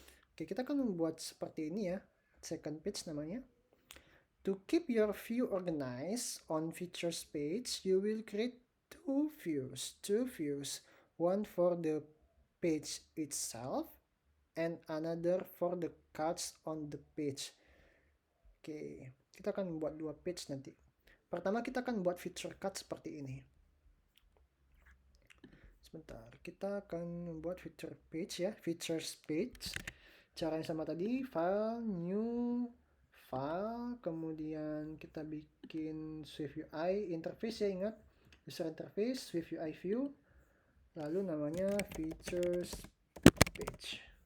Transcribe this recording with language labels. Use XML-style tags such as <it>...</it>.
<id>Oke, kita akan membuat seperti ini ya. Second page namanya.</id> <en>To keep your view organized on features page, you will create two views. One for the page itself and another for the cards on the page.</en> <id>Oke, kita akan membuat dua page nanti. Pertama kita akan buat feature card seperti ini. Sebentar, kita akan membuat feature page ya, features page. Caranya sama tadi, file, new, file, kemudian kita bikin Swift UI interface ya, ingat, user interface, Swift UI view, lalu namanya features page.</id>